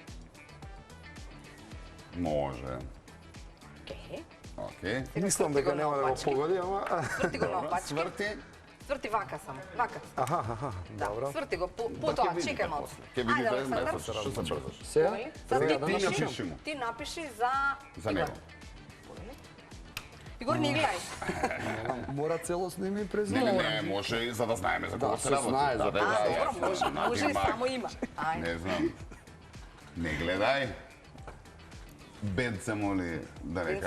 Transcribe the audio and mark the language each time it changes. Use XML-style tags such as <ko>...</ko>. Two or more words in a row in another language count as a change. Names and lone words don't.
<mk>Може. Океј. Океј. Мислам дека нема да го погоди, ама... Сврти го на опачки. Сврти. Сврти вака само. Вака. Аха, Да, добро. сврти го. Потоа, чекај малку. Ќе Ајде, видите, Александар. што се брзаш. Сега?</mk> <sr>Sad</sr> <mk>Сега</mk> <sr>ti</sr> <mk>да</mk> <sr>piši,</sr> <mk>напиши му.</mk> <sr>ti napiši za</sr> <mk>За него. Igor, не гледај. Мора целосно име и Не, презиме. не, може и за да знаеме за кого се се работи. знае за Да, кого. А, јасно. добро, може, може и Надимак. само има. Ајде. Не знам. Не гледај. Бед се моли да не</mk>